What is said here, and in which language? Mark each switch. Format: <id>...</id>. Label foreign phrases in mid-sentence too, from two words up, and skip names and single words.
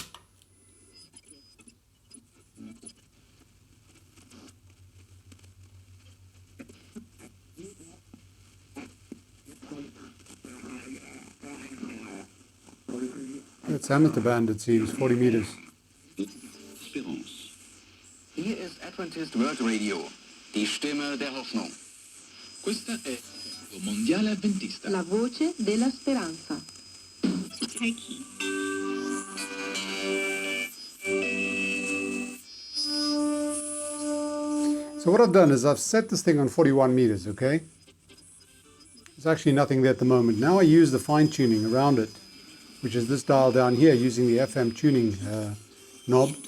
<en>It's amateur band, it seems, 40 meters.</en> <de>Hier ist Adventist World Radio, die Stimme der Hoffnung.</de> <it>Questa è Radio Mondiale Adventista. La voce della speranza.</it> <en>So what I've done is I've set this thing on 41 meters, okay? There's actually nothing there at the moment. Now I use the fine tuning around it, which is this dial down here using the FM tuning knob.</en>